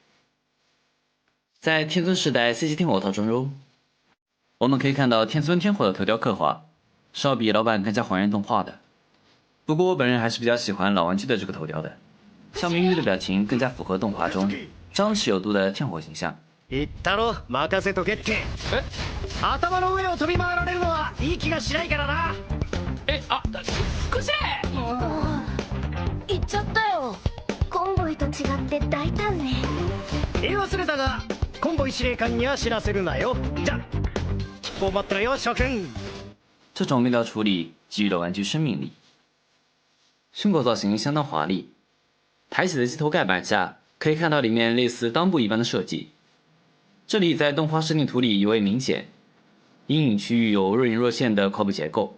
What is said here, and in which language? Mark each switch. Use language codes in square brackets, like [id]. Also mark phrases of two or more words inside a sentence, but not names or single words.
[zh] 在天尊时代 CG 天火套装中，我们可以看到天尊天火的头雕刻画， 是要比老版更加还原动画的。不过我本人还是比较喜欢老玩具的这个头雕的，像明玉的表情更加符合动画中张弛有度的天火形象。 [ja] 言ったろ、任せとけって。頭の上を飛び回られるのはいい気がしないからな。福士！言っちゃったよ。コンボイと違って大胆ね。言い忘れたが、コンボイ司令官には知らせるなよ。じゃ、吉報待ってろよ、諸君。 [zh] 这种面料处理给予了玩具生命力。胸口造型相当华丽，抬起的机头盖板下可以看到里面类似裆部一般的设计。这里在动画设定图里尤为明显，阴影区域有若隐若现的靠背结构。